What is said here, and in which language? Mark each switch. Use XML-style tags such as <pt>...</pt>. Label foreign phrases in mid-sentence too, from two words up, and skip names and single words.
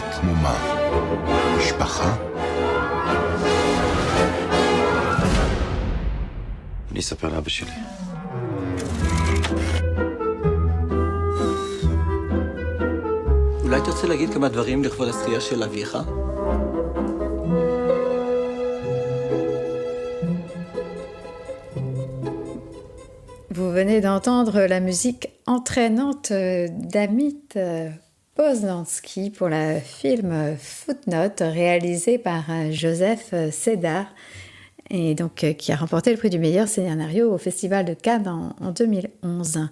<he>כמו מה? משפחה? אני אספר לאבא שלי. אולי תרצה להגיד כמה דברים לכבוד הזכייה של אביך?</he> <fr>Vous venez d'entendre la musique entraînante d'Amit Poznansky pour le film Footnote réalisé par Joseph Sédar et donc qui a remporté le prix du meilleur scénario au Festival de Cannes en 2011.</fr>